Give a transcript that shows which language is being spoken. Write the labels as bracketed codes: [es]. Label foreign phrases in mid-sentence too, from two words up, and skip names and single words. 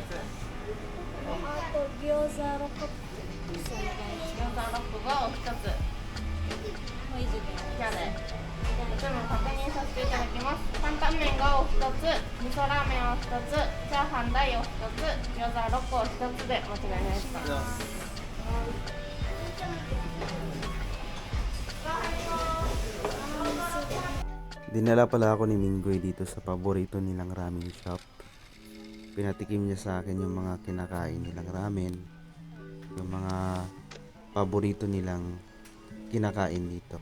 [ja] あと、餃子6個。お願いし餃子6個がお一つ。ます。もう以上で。じゃあね。お注文確認させていただきます。担々麺がお一つ、味噌ラーメンを一つ、チャーハン大お一つ、餃子6個お一つで間違いないですか。 [tl] Dinala pala ako ni Minggoy dito sa paborito nilang ramen shop. Pinatikim niya sa akin yung mga kinakain nilang ramen, yung mga paborito nilang kinakain dito.